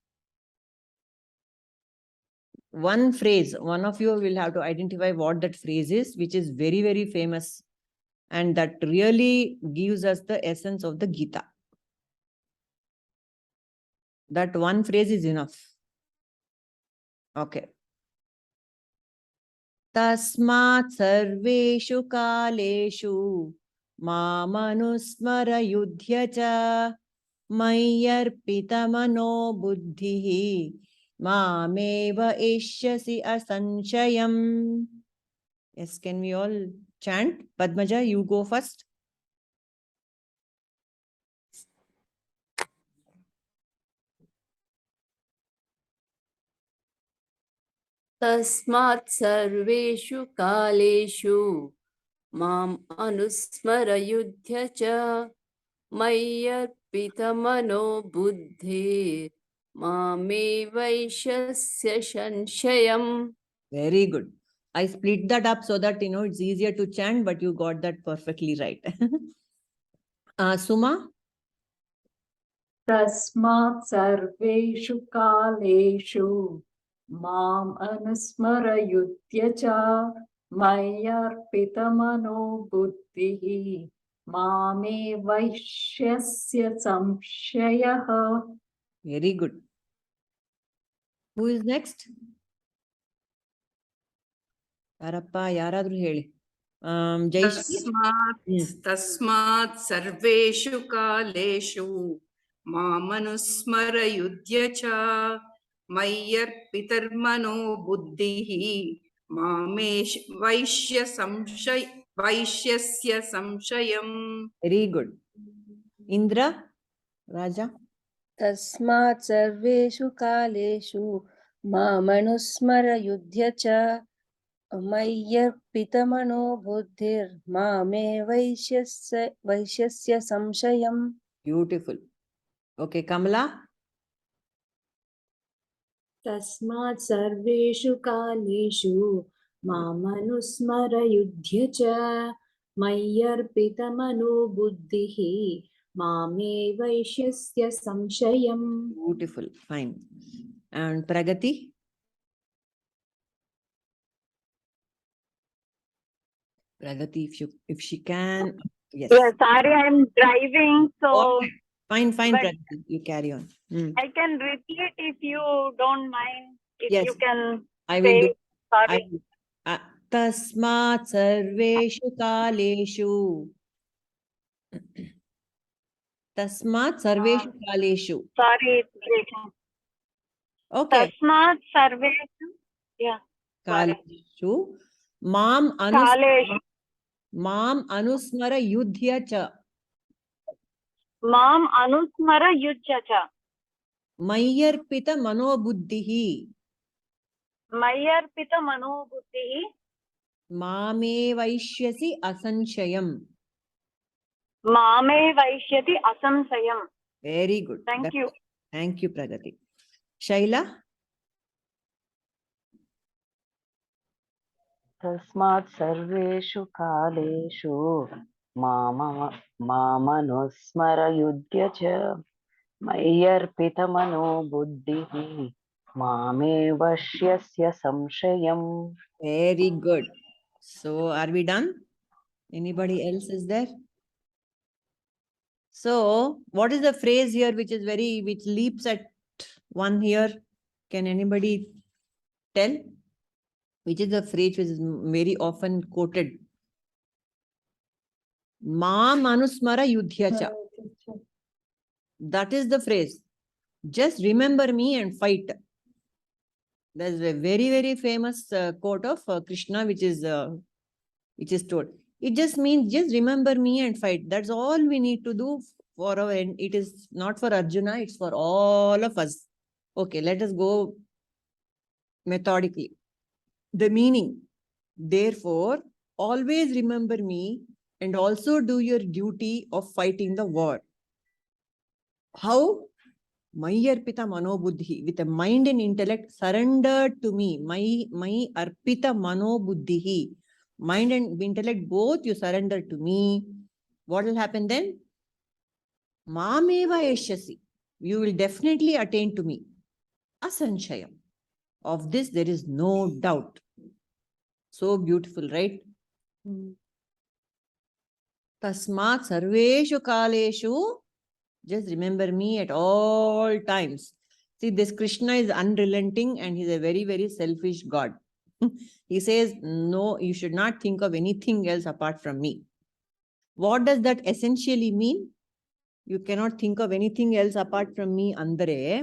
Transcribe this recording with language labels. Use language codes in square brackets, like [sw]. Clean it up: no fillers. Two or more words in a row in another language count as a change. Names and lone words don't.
[en] One phrase, one of you will have to identify what that phrase is, which is very, very famous. And that really gives us the essence of the Gita. That one phrase is enough. Okay. [sa] Tasmāt sarveṣu kāleṣu māmanusmara yudhya ca mayyarpita-mano-buddhir evaiṣyasy asaṁśayaḥ. [en] Yes, can we all chant? Padmaja, you go first. [sa] tasmāt sarveṣu kāleṣu anusmara yudhya ca mayyarpita-mano-buddhir evaiṣyasy saṁśayaḥ. [en] Very good. I split that up so that it's easier to chant, but you got that perfectly right. Suma? [sa] Tasmāt sarveṣu kāleṣu Mam anusmara yudhya ca mayyarpita-mano-buddhir evaiṣyasy saṁśayaḥ. [en] Very good. Who is next? [kn] ಯಾರಪ್ಪ, ಯಾರಾದ್ರು ಹೇಳಿ. [sa] tasmāt sarveṣu kāleṣu māmanusmara yudhya ca mayyarpita-mano-buddhir evaiṣyasy saṁśayaḥ. [en] Very good. Indra, Raja. [sa] tasmāt sarveṣu kāleṣu māmanusmara yudhya ca mayyarpita-mano-buddhir evaiṣyasy saṁśayaḥ. [en] Beautiful. Okay, Kamala. [sa] Tasmāt sarveṣu kāleṣu māmanusmara yudhya ca mayyarpita-mano-buddhir evaiṣyasy saṁśayaḥ. [en] Beautiful. Fine. And Pragati. Pragati, if she can. Yes. Yeah, sorry, I'm driving, so Okay. Fine, but Pragati. You carry on. I can repeat if you don't mind. If Yes, you can I will do. say, sorry. [sa] Tasmāt sarveṣu kāleṣu. Tasmāt sarveṣu kāleṣu. [en] Sorry, it's breaking. Okay. [sa] Tasmāt sarveṣu. [en] Yeah. Sorry. [sa] Kāleṣu. Mam Kāleṣu. anusmara yudhya ca. Mam anusmara yudhya ca. Mayyarpita-mano-buddhir. Mayyarpita-mano-buddhir. Evaiṣyasy asaṁśayaḥ. Evaiṣyasy asaṁśayaḥ. [en] Very good. Thank you. Thank you, Pragati. Shaila? tasmāt sarveṣu kāleṣu māmanusmara yudhya ca mayyarpita-mano-buddhir evaiṣyasy samṣayam. Very good. So, are we done? Anybody else is there? So, what is the phrase here which leaps at one here? Can anybody tell? Which is the phrase which is very often quoted? [sa] Mam anusmara yudhya cha. [en] That is the phrase. Just remember me and fight. There's a very, very famous quote of Kṛṣṇa, which is told. It just means just remember me and fight. That's all we need to do for our end. It is not for Arjuna, it's for all of us. Okay, let us go methodically. The meaning, therefore, always remember me and also do your duty of fighting the war. How? [sa] Mayyarpita-mano-buddhir, [en] with a mind and intellect surrendered to me. [sa] Mayyarpita-mano-buddhir, [en] mind and intellect both you surrender to me. What will happen then? [sa] Mam evaiṣyasy, [en] you will definitely attain to me. [sa] Asaṁśayaḥ. [en] Of this there is no doubt. So beautiful, right? [sa] Tasmāt sarveṣu kāleṣu. [en] Just remember me at all times. See, this Kṛṣṇa is unrelenting and he's a very, very selfish God. He says, no, you should not think of anything else apart from me. What does that essentially mean? You cannot think of anything else apart from me, Andare.